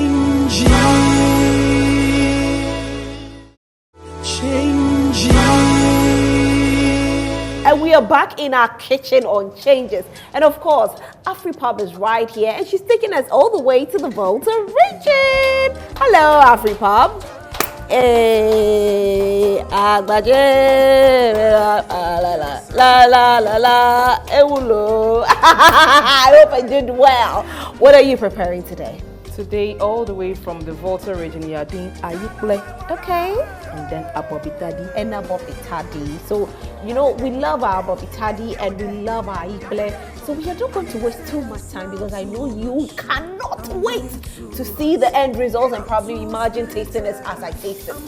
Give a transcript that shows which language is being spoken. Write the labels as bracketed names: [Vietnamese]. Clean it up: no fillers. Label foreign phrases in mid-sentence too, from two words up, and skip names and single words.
[English] And we are back in our kitchen on Changes. And of course, AfriPub is right here, and she's taking us all the way to the Volta region. Hello, [Ewe] AfriPub. Agbaje, la, ewulo. [English] I hope I did well. What are you preparing today? Today, all the way from the Volta region, we are doing ayukle. Okay. And then abobitadi. And abobitadi. So, you know, we love our abobitadi and we love our ayukle. So we are not going to waste too much time because I know you cannot wait to see the end results and probably imagine tasting this as I taste it.